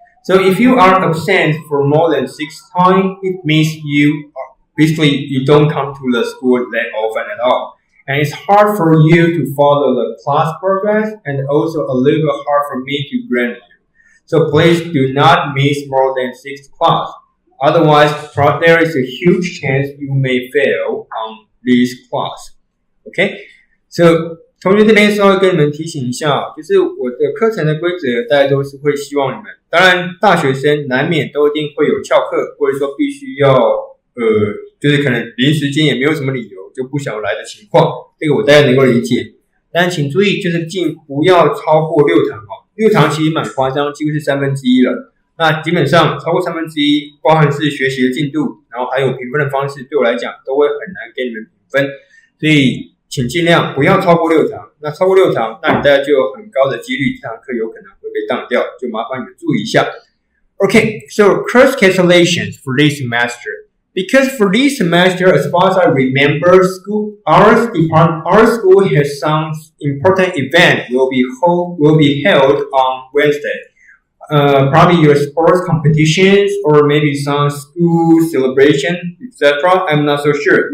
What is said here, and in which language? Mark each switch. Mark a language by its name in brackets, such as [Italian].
[English] So if you are absent for more than 6 times, it means you don't come to the school that often at all, and it's hard for you to follow the class progress, and also a little bit hard for me to grade you. So please do not miss more than 6 classes. Otherwise, there is a huge chance you may fail on this class. [Chinese] OK，so 同学这边稍微跟你们提醒一下，就是我的课程的规则，大家都是会希望你们，当然大学生难免都一定会有翘课，或者说必须要就是可能临时间也没有什么理由就不想来的情况，这个我大家能够理解。但请注意，就是不要超过6堂哦，6堂其实蛮夸张，几乎是1/3了。那基本上超过1/3，包含是学习的进度，然后还有评分的方式，对我来讲都会很难给你们评分，所以请尽量不要超过6堂。那超过6堂，那你大概就有很高的几率这堂课有可能会被当掉，就麻烦你们注意一下。 [English] Okay, so course cancellations for this semester. Because for this semester, as far as I remember, our school has some important event will be held on Wednesday. Probably your sports competitions or maybe some school celebration, etc. I'm not so sure.